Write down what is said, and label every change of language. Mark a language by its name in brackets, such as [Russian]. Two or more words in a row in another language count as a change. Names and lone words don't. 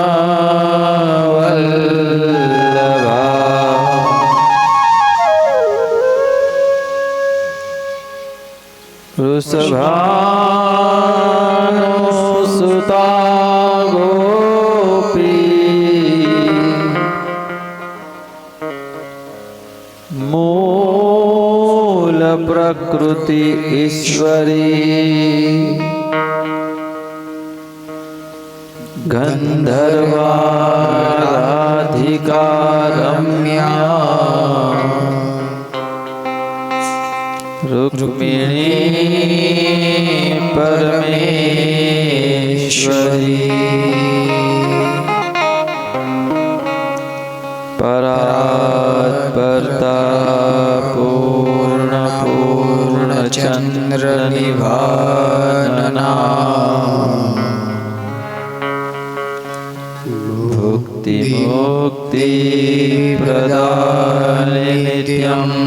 [Sanskrit] वल्लभा वृषभानुसुता गोपी मूल प्रकृति ईश्वरी गंधर्वाराधिका रम्या रुक्मिणी परमेश्वरी परात् परता पूर्ण पूर्ण चंद्र निभानना भुक्ति मुक्ति प्रदान नित्यम्